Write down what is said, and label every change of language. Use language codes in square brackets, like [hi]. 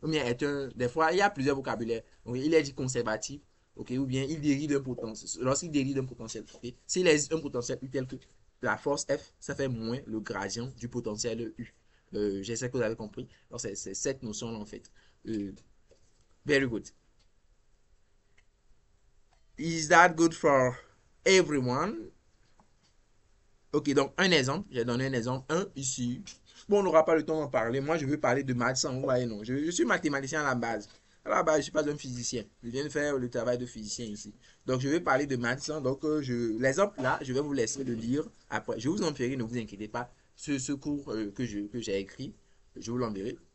[fr] Ou bien des fois, il y a plusieurs vocabulaires. Okay. Il est dit conservatif, okay. Ou bien il dérive d'un potentiel. Lorsqu'il dérive d'un potentiel, okay. S'il existe un potentiel U tel que la force F, ça fait moins le gradient du potentiel U. J'espère que vous avez compris. C'est cette notion-là en fait. [en] Very good. Is that good for everyone? [fr] Ok, donc un exemple. J'ai donné un exemple. Un ici. Bon, on n'aura pas le temps d'en parler. Moi, je veux parler de maths. Vous voyez, non. Je suis mathématicien à la base. À la base, je ne suis pas un physicien. Je viens de faire le travail de physicien ici. Donc, je vais parler de maths. Donc, l'exemple là, je vais vous laisser le lire après. Je vous en ferai, ne vous inquiétez pas. Ce cours que j'ai écrit, je vous l'enverrai.